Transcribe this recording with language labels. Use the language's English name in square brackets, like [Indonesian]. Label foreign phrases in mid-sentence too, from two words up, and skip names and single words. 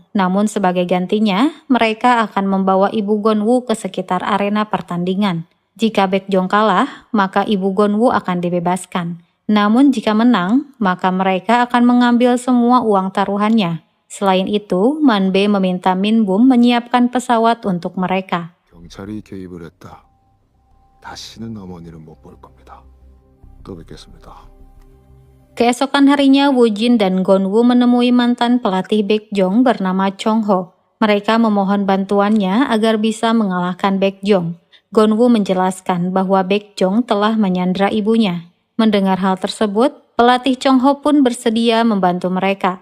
[Indonesian] Namun sebagai gantinya, mereka akan membawa ibu Gonwoo ke sekitar arena pertandingan. Jika Baekjong kalah, maka ibu Gonwoo akan dibebaskan. Namun jika menang, maka mereka akan mengambil semua uang taruhannya. Selain itu, Manbe meminta Min-bum menyiapkan pesawat untuk mereka. [Korean] 경찰이 개입을 했다. 다시는 어머니를 못 볼 겁니다. 또 뵙겠습니다. [Indonesian] Keesokan harinya, Woojin dan Gonwoo menemui mantan pelatih Baekjong bernama Chong Ho. Mereka memohon bantuannya agar bisa mengalahkan Baekjong. Gonwoo menjelaskan bahwa Baekjong telah menyandra ibunya. Mendengar hal tersebut, pelatih Chong Ho pun bersedia membantu mereka.